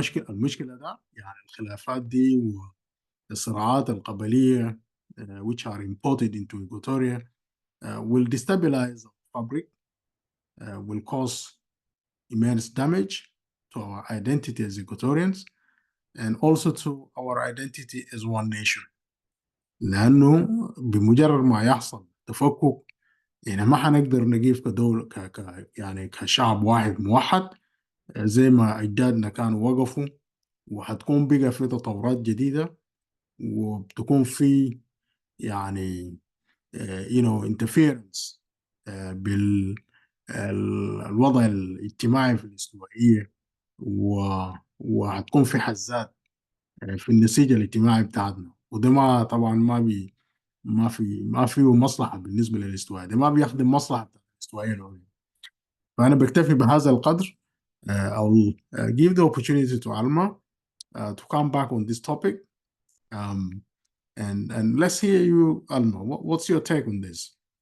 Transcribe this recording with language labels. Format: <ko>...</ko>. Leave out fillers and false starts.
<ar>المشكلة ده يعني الخلافات دي والصراعات القبلية</ar> <en>which are imported into Equatoria will destabilize our fabric, will cause immense damage to our identity as Equatorians and also to our identity as one nation.</en> <ar>لأنه بمجرد ما يحصل تفكك يعني ما حنقدر نقيف كدولة يعني كشعب واحد موحد زي ما أجدادنا كانوا وقفوا، وحتكون بقى في تطورات جديدة وبتكون في يعني interference بالوضع الاجتماعي في الاستوائية، وهتكون في حزات في النسيج الاجتماعي بتاعتنا، وده ما طبعا ما في مصلحة بالنسبة للاستوائية، ده ما بيخدم مصلحة بتاعت الاستوائية العليا. فأنا بكتفي بهذا القدر.</ar> <en>I'll give the opportunity to Alma to come back on this topic. And let's hear you, Alma. What's your take on this?</en>